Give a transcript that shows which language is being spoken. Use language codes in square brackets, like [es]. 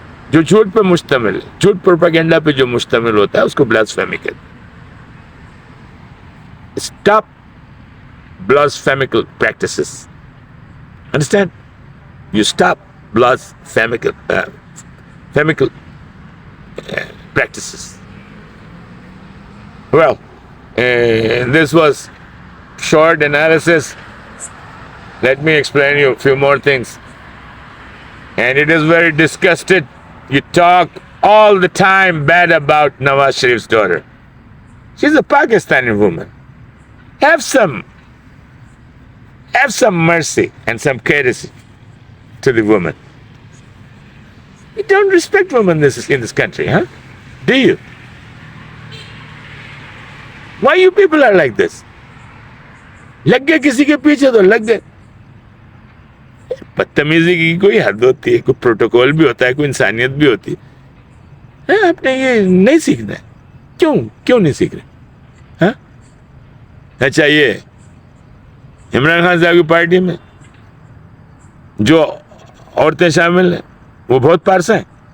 [ur] جو جھوٹ پہ مشتمل ہے, جھوٹ پروپیگنڈا پہ جو مشتمل ہوتا ہے اس کو بلاسفیمی کہتے ہیں. [en] Stop blasphemical practices. Understand? You stop blasphemical practices. Well, this was short analysis. Let me explain you a few more things. And it is very disgusted. You talk all the time bad about Nawaz Sharif's daughter. She's a Pakistani woman. Have some mercy and some courtesy to the woman. You don't respect women in this country, huh? Do you? Why you people are like this? [ur] لگ گئے کسی کے پیچھے تو لگ گئے. بدتمیزی کی کوئی حد ہوتی ہے, کوئی پروٹوکول بھی ہوتا ہے, کوئی انسانیت بھی ہوتی ہے. آپ نے یہ نہیں سیکھنا ہے. کیوں نہیں سیکھ رہے؟ ہاں اچھا, یہ عمران خان صاحب کی پارٹی میں جو عورتیں شامل ہیں وہ بہت پارسا ہیں.